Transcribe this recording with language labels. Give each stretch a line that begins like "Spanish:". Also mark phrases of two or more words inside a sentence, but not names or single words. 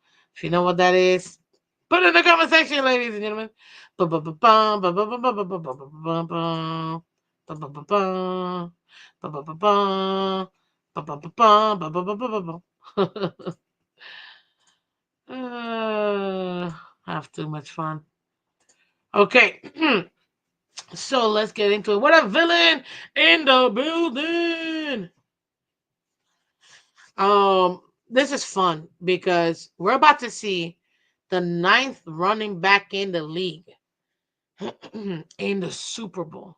English: If you know what that is, put it in the comment section, ladies and gentlemen. Ba-ba-ba-bum, ba-ba-ba-ba-ba-ba-ba-ba-bum, ba-ba-ba-bum, ba-ba-ba-bum, ba-ba-ba-bum, ba-ba-ba-ba-ba-bum. Have too much fun. Okay, so let's get into it. What a villain in the building! Um, this is fun because we're about to see the ninth running back in the league in the Super Bowl.